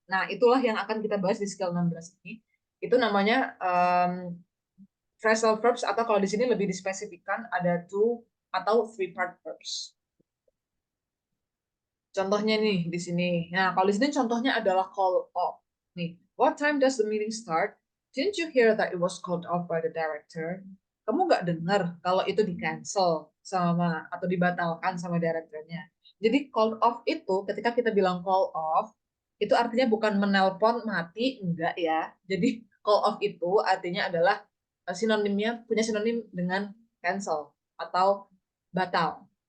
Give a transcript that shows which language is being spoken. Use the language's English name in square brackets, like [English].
[Indonesian] Nah, itulah yang akan kita bahas di skill 16 ini. Itu namanya phrasal verbs atau kalau di sini lebih dispesifikkan ada two atau three part verbs. Contohnya nih di sini. Nah, kalau di sini contohnya adalah call off. [English] Nih, what time does the meeting start? Didn't you hear that it was called off by the director? [Indonesian] Kamu nggak dengar kalau itu di cancel sama atau dibatalkan sama direkturnya. Jadi call off itu ketika kita bilang call off itu artinya bukan menelpon mati, enggak ya. Jadi call off itu artinya adalah sinonimnya punya sinonim dengan cancel atau batal.